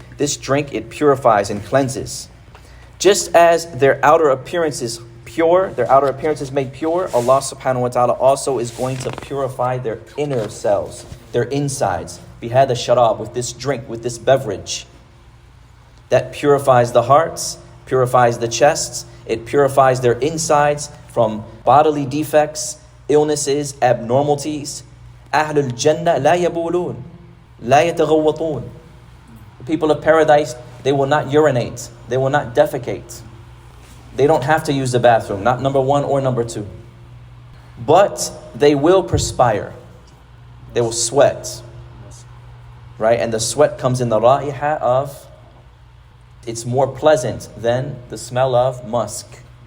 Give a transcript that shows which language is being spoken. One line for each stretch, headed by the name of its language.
English: This drink, it purifies and cleanses. Just as their outer appearance is pure, their outer appearance is made pure, Allah subhanahu wa ta'ala also is going to purify their inner selves, their insides.
Arabic: بِهَذَا الشَّرَابُ,
English: with this drink, with this beverage. That purifies the hearts, purifies the chests, it purifies their insides from bodily defects, illnesses, abnormalities.
Arabic: أهل الجنة لا يبولون لا يتغوطون.
English: The people of paradise, they will not urinate, they will not defecate. They don't have to use the bathroom, not number 1 or number 2. But they will perspire. They will sweat. Right? And the sweat comes in the ra'iha of, it's more pleasant than the smell of musk.